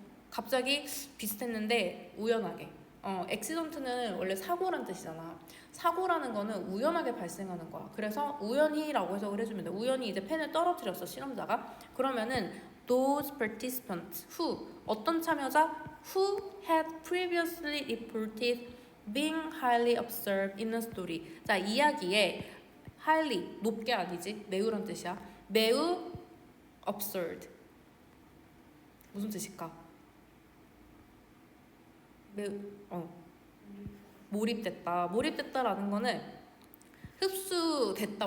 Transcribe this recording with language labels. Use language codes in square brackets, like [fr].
[ko] 갑자기 비슷했는데 우연하게. accident는 원래 사고란 뜻이잖아. 사고라는 거는 우연하게 발생하는 거야. 그래서 우연히라고 해석을 해주면 돼. 우연히 이제 펜을 떨어뜨렸어, 실험자가. 그러면은 [en] those participants who, [ko] 어떤 참여자? [en] who had previously reported being highly observed in a story. [ko] 자, 이야기에 highly, 높게 아니지, 매우란 뜻이야. 매우 observed. 무슨 뜻일까? 매우 몰입됐다라는 거는 흡수됐다.